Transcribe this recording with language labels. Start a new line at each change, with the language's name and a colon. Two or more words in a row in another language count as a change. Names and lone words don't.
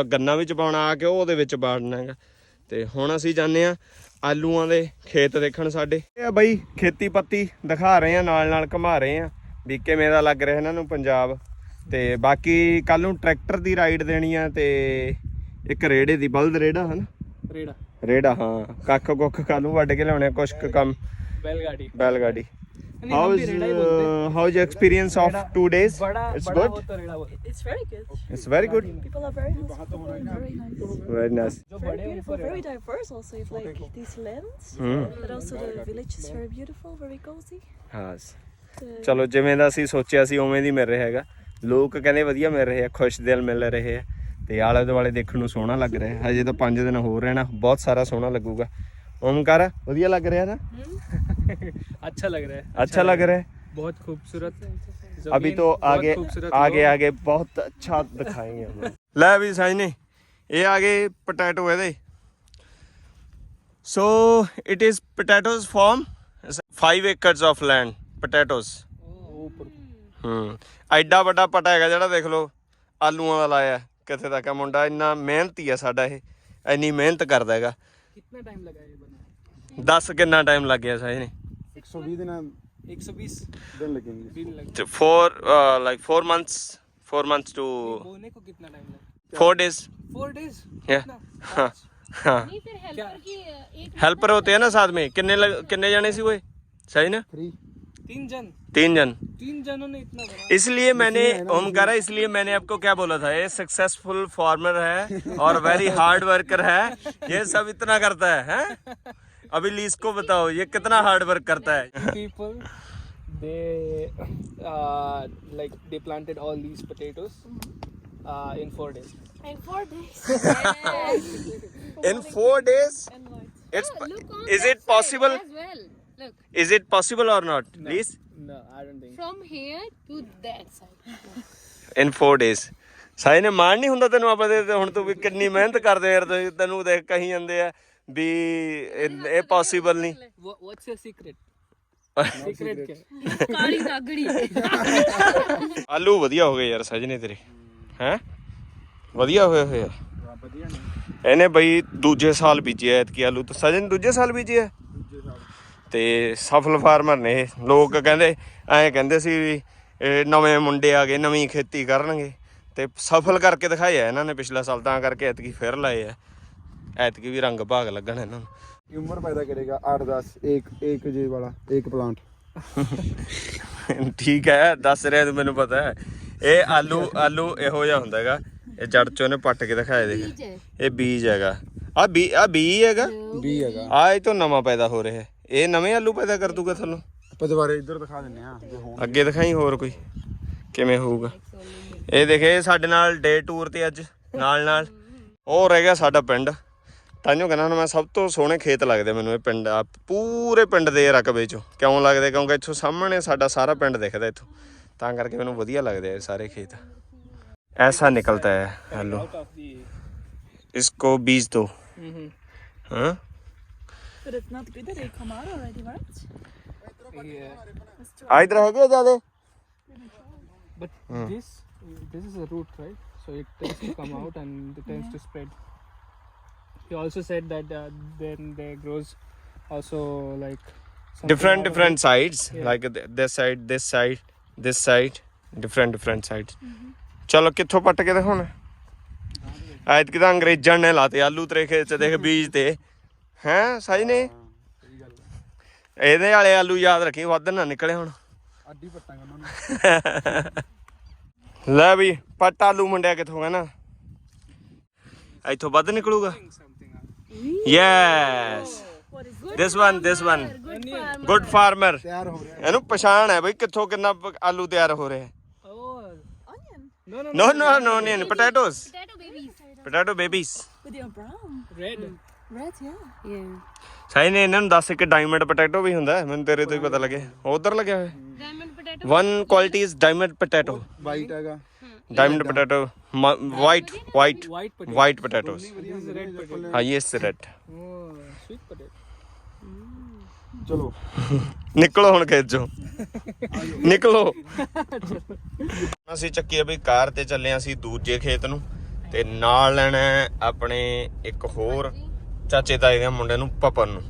Punjabi: ਗੰਨਾ ਵਿੱਚ ਪਾਉਣਾ ਆ ਕੇ ਉਹਦੇ ਵਿੱਚ ਬਾੜਨਾ ਹੈਗਾ ਤੇ ਹੁਣ ਅਸੀਂ ਜਾਂਦੇ ਆ ਆਲੂਆਂ ਦੇ ਖੇਤ ਦੇਖਣ ਸਾਡੇ ਇਹ ਬਾਈ ਖੇਤੀ ਪੱਤੀ ਦਿਖਾ ਰਹੇ ਆ ਨਾਲ ਘੁਮਾ ਰਹੇ ਆ ਵੀ ਕਿਵੇਂ ਦਾ ਲੱਗ ਰਿਹਾ ਇਹਨਾਂ ਨੂੰ ਪੰਜਾਬ ਤੇ ਬਾਕੀ ਕੱਲ ਨੂੰ ਟਰੈਕਟਰ ਦੀ ਰਾਈਡ ਦੇਣੀ ਆ ਤੇ ਇੱਕ ਰੇੜੇ ਦੀ ਬਲਦ ਰੇੜਾ ਹਨ ਰੇੜਾ ਹਾਂ ਕੱਖ ਕੁੱਖ ਕੱਲ ਨੂੰ ਵੱਢ ਕੇ ਲਿਆਉਣੇ ਕੁਛ ਕੁ ਕੰਮ बैलगाड़ी
English: how is your experience of 2 days it's good It's very good. it's very good People are very hospitable and very nice. very nice Very beautiful, very diverse also. If like these lands, but also the village is very beautiful, very cozy.
Punjabi: ਹਾਂ ਚਲੋ ਜਿਵੇਂ ਦਾ ਅਸੀਂ ਸੋਚਿਆ ਸੀ ਉਵੇਂ ਦੀ ਮਿਲ ਰਿਹਾ ਹੈਗਾ ਲੋਕ ਕਹਿੰਦੇ ਵਧੀਆ ਮਿਲ ਰਹੇ ਆ ਖੁਸ਼ ਦਿਲ ਮਿਲ ਰਹੇ ਆ ਤੇ ਆਲੇ ਦੁਆਲੇ ਦੇਖਣ ਨੂੰ ਸੋਹਣਾ ਲੱਗ ਰਿਹਾ ਹਜੇ ਤਾਂ 5 ਦਿਨ ਹੋਰ ਰਹਿਣਾ ਬਹੁਤ ਸਾਰਾ ਸੋਹਣਾ ਲੱਗੂਗਾ
Hindi: ओमकार बढ़िया लग रहा है ना अच्छा लग रहा है अच्छा लग रहा है बहुत खूबसूरत अभी तो आगे बहुत अच्छा दिखाएंगे हम ले भी साई ने ये आगे पोटैटो है दे
English: so it is potatoes from 5 acres of land potatoes
Punjabi: ਐਡਾ ਵੱਡਾ ਪਟਾ ਹੈਗਾ ਜਿਹੜਾ ਦੇਖ ਲਓ ਆਲੂਆਂ ਦਾ ਲਾਇਆ ਕਿੱਥੇ ਤੱਕ ਮੁੰਡਾ ਇੰਨਾ ਮਿਹਨਤੀ ਆ ਸਾਡਾ ਇਹ ਇੰਨੀ ਮਿਹਨਤ ਕਰਦਾ ਹੈਗਾ
Hindi: कितना टाइम लगा ये बना 10 कितना टाइम लग गया साई ने 120 दिन 120 दिन लगेंगे
English: for like 4 months to
Hindi: बोने को कितना टाइम लगा
English: 4 days 4 days yeah हाँ
Hindi: नहीं फिर हेल्पर की एक हेल्पर होते हैं ना साथ में कितने जाने सी हुए सही ना 3 जन 3 जनों ने इतना बना इसलिए मैंने ओमकारा इसलिए मैंने आपको क्या बोला था ये
English: successful farmer
Hindi: है और
English: very hard worker
Hindi: है ये सब इतना करता है अभी लीज को बताओ ये कितना
English: hard work
Hindi: करता है
English: people they planted all these potatoes in 4 days and 4 days in 4 days it's is it possible as well look is it possible or not please no I don't think from here to that side in 4 days
Punjabi: ਸਾਈ ਨੇ ਮਾਣ ਨਹੀਂ ਹੁੰਦਾ ਤੈਨੂੰ ਆਪਾਂ ਦੇ ਹੁਣ ਤੂੰ ਵੀ ਕਿੰਨੀ ਮਿਹਨਤ ਕਰਦੇ ਯਾਰ ਤੈਨੂੰ ਦੇਖ ਕਹੀ ਜਾਂਦੇ ਆ ਵੀ ਇਹ ਪੋਸੀਬਲ ਨਹੀਂ
English: what's your secret क्या
Punjabi: ਕਾਲੀ ਨਾਗੜੀ ਆਲੂ ਵਧੀਆ ਹੋ ਗਏ ਯਾਰ ਸਜਨੇ ਤੇਰੇ ਹੈ ਵਧੀਆ ਹੋਏ ਆ ਇਹਨੇ ਬਈ ਦੂਜੇ ਸਾਲ ਬੀਜਿਆ ਐਤਕੀ ਆਲੂ ਤਾਂ ਸਜਨ ਦੂਜੇ ਸਾਲ ਬੀਜਿਆ ਤੇ ਸਫਲ ਫਾਰਮਰ ਨੇ ਇਹ ਲੋਕ ਕਹਿੰਦੇ ਐਂ ਕਹਿੰਦੇ ਸੀ ਵੀ ਇਹ ਨਵੇਂ ਮੁੰਡੇ ਆ ਗਏ ਨਵੀਂ ਖੇਤੀ ਕਰਨਗੇ ਤੇ ਸਫਲ ਕਰਕੇ ਦਿਖਾਇਆ ਇਹਨਾਂ ਨੇ ਪਿਛਲਾ ਸਾਲ ਤਾਂ ਕਰਕੇ ਐਤਕੀ ਫਿਰ ਲਾਏ ਆ ਐਤਕੀ ਵੀ ਰੰਗ ਭਾਗ ਲੱਗਣ ਇਹਨਾਂ ਨੂੰ
Hindi: उम्र पैदा करेगा 8-10 एक जे वाला एक प्लांट
Punjabi: ਠੀਕ ਹੈ ਦੱਸ ਰਿਹਾ ਤੂੰ ਮੈਨੂੰ ਪਤਾ ਹੈ ਇਹ ਆਲੂ ਇਹੋ ਜਿਹਾ ਹੁੰਦਾ ਹੈਗਾ ਇਹ ਜੜ ਚੋਂ ਨੇ ਪੱਟ ਕੇ ਦਿਖਾਇਆ ਦੇਖ ਇਹ ਬੀਜ ਹੈਗਾ ਆ ਬੀ ਹੈਗਾ ਆ ਇਹ ਤੋਂ ਨਵਾਂ ਪੈਦਾ ਹੋ ਰਿਹਾ ਇਹ ਨਵੇਂ ਆਲੂ ਪੈਦਾ ਕਰ ਦੂਗਾ ਤੁਹਾਨੂੰ ਆਪਾਂ ਦੁਬਾਰੇ ਇੱਧਰ ਦਿਖਾ ਦਿੰਨੇ ਆ ਅੱਗੇ ਦਿਖਾਈ ਹੋਰ ਕੋਈ ਕਿਵੇਂ ਹੋਊਗਾ ਇਹ ਦੇਖੇ ਸਾਡੇ ਨਾਲ
English: day tour
Punjabi: ਤੇ ਅੱਜ ਨਾਲ ਉਹ ਰਹਿ ਗਿਆ ਸਾਡਾ ਪਿੰਡ ਤਾਂਹੀਓ ਕਹਿੰਦਾ ਮੈਂ ਸਭ ਤੋਂ ਸੋਹਣੇ ਖੇਤ ਲੱਗਦੇ ਮੈਨੂੰ ਇਹ ਪਿੰਡ ਆ ਪੂਰੇ ਪਿੰਡ ਦੇ ਰਕਬੇ ਚੋਂ ਕਿਉਂ ਲੱਗਦੇ ਕਿਉਂਕਿ ਇੱਥੋਂ ਸਾਹਮਣੇ ਸਾਡਾ ਸਾਰਾ ਪਿੰਡ ਦਿਖਦਾ ਇੱਥੋਂ ਤਾਂ ਕਰਕੇ ਮੈਨੂੰ ਵਧੀਆ ਲੱਗਦੇ ਆ ਸਾਰੇ ਖੇਤ
Hindi: ऐसा निकलता है आलू इसको बीज दो हाँ
English: But it's not good that they come out already, right?
Hindi: इधर है क्या ज्यादा
English: but this is a root right so it tends to come out and it tends to spread he also said that then there grows also like different sides like this side different sides
Punjabi: ਚਲੋ ਕਿੱਥੋਂ ਪੱਟ ਕੇ ਦੇਖੋ ਨਾ ਐਤਕੀ ਤਾਂ ਅੰਗਰੇਜ਼ਾਂ ਨੇ ਲਾਤੇ ਆਲੂ ਤੇਰੇ ਖੇਤ 'ਚ ਦੇਖ ਬੀਜ ਤੇ ਹੈਂ ਸਹੀ ਨੇ ਇਹਦੇ ਵਾਲੇ ਆਲੂ ਯਾਦ ਰੱਖੀ ਵੱਧ ਨਾ ਨਿਕਲੇ ਹੁਣ ਅੱਡੀ ਪੱਟਾਂਗੇ ਉਹਨਾਂ ਨੂੰ ਲੈ ਵੀ ਪੱਟ ਆਲੂ ਮੁੰਡਿਆ ਕਿੱਥੋਂ ਹੈ ਨਾ ਇੱਥੋਂ ਵੱਧ ਨਿਕਲੂਗਾ
English: yes this one good farmer. good farmer
Punjabi: ਤਿਆਰ ਹੋ ਰਿਹਾ ਇਹਨੂੰ ਪਛਾਣ ਹੈ ਬਈ ਕਿੱਥੋਂ ਕਿੰਨਾ ਆਲੂ ਤਿਆਰ ਹੋ ਰਿਹਾ ਹੈ
English: Oh. Onion. No. no potatoes Potato babies. potato babies But they are brown. Red. Red, yeah. Yeah.
Punjabi: ਸਾਈ ਨੇ ਇਹਨਾਂ ਨੂੰ ਦੱਸ ਇੱਕ
English: diamond potato
Punjabi: ਵੀ ਹੁੰਦਾ ਹੈ, ਮੈਨੂੰ ਤੇਰੇ ਤੋਂ ਹੀ ਪਤਾ ਲੱਗਿਆ ਉਧਰ ਲੱਗਿਆ ਹੋਇਆ
English: Diamond potato. one quality is diamond potato
Punjabi: ਵਾਈਟ ਹੈਗਾ
English: diamond potato white White potato. white potatoes This is red potato. ah yes red Oh, sweet potato.
Punjabi: ਚਲੋ ਨਿਕਲੋ ਹੁਣ ਖੇਤ ਚੋਂ ਨਿਕਲੋ ਅਸੀਂ ਚੱਕੀ ਬਈ ਕਾਰ ਤੇ ਚੱਲੇ ਅਸੀਂ ਦੂਜੇ ਖੇਤ ਨੂੰ ਤੇ ਨਾਲ ਲੈਣਾ ਆਪਣੇ ਇੱਕ ਹੋਰ ਚਾਚੇ ਤਾਏ ਦੇ ਮੁੰਡੇ ਨੂੰ ਪਪਨ ਨੂੰ